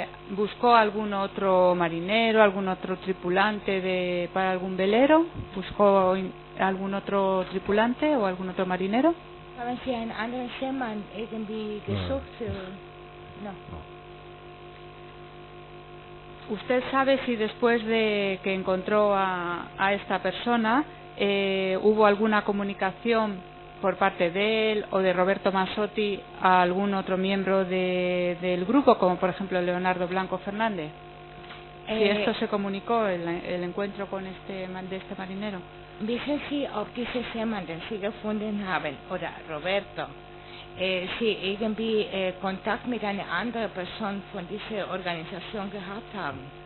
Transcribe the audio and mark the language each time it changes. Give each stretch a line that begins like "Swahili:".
Spanish: ¿Buscó algún otro marinero, algún otro tripulante para algún velero? ¿Buscó algún otro tripulante o algún otro marinero?
German: Haben Sie einen anderen Seemann irgendwie gesucht?
Spanish: No. ¿Usted sabe si después de que encontró a esta persona hubo alguna comunicación por parte de él o de Roberto Mazzotti a algún otro miembro del grupo, como por ejemplo Leonardo Blanco Fernández? Si esto se comunicó, el encuentro con de este marinero.
German: Wissen Sie, ob diese Seemann, den Sie gefunden haben, oder Roberto, Sie irgendwie Kontakt mit einer anderen Person von dieser Organisation gehabt haben?